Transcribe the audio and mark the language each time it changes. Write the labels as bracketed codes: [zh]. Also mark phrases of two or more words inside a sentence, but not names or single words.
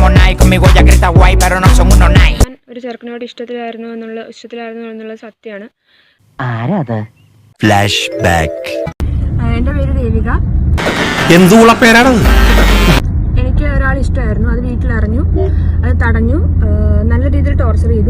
[es] night conmigo ya que está guay pero no son unos night. [ml] ഒരു ചെറുക്കനോട് ഇഷ്ടത്തിലായിരുന്നു എന്നുള്ള സത്യമാണ്. [en] Flash back. [ml] എൻ്റെ പേര് ദേവിക. എന്തുള്ള പേരാണത്? എനിക്ക് ഒരാൾ ഇഷ്ടമായിരുന്നു. അത് വീട്ടിലറിഞ്ഞു, അത് തടഞ്ഞു, നല്ല രീതിയിൽ ടോർച്ചർ ചെയ്തു.